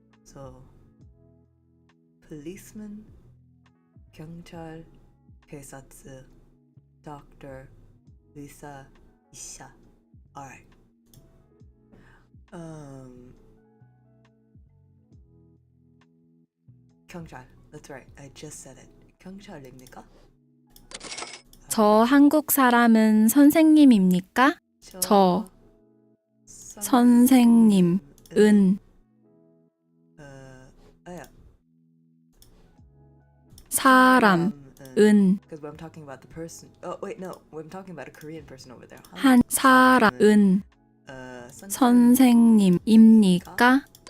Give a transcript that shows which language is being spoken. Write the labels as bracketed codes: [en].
[en] So, policeman, Kyungchal, Keisatsu, doctor, Lisa, Isha. Alright. Kyungchal. That's right. I just said it. [ko] Kyungchal입니까? 저 한국 사람은 선생님입니까? 저 선생님은 사람은 [en] Because I'm talking about the person. Oh wait, no. I'm talking about a Korean person over there. [ko] 한 사람은 선생님입니까?